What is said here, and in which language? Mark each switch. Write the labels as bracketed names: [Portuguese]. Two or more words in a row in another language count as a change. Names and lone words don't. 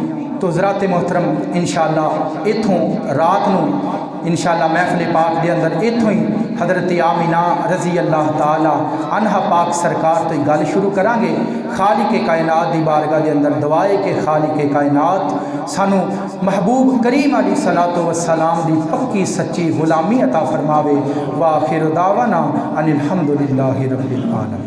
[Punjabi] تو حضرات محترم، ان شاء اللہ اتھوں رات نوں ان شاء اللہ محفل پاک کے اندر اتھوں ہی حضرت آمنہ [Arabic] رضي الله تعالى عنها [Punjabi] پاک سرکار تو گل شروع کرانگے. خالق کائنات کی بارگاہ کے اندر دعائے کہ خالق کائنات سانوں محبوب کریم [Arabic] عليه الصلاة والسلام [Punjabi] کی پکی سچی غلامی عطا فرماوے. [Arabic] وآخر دعوانا أن الحمد لله رب العالمين.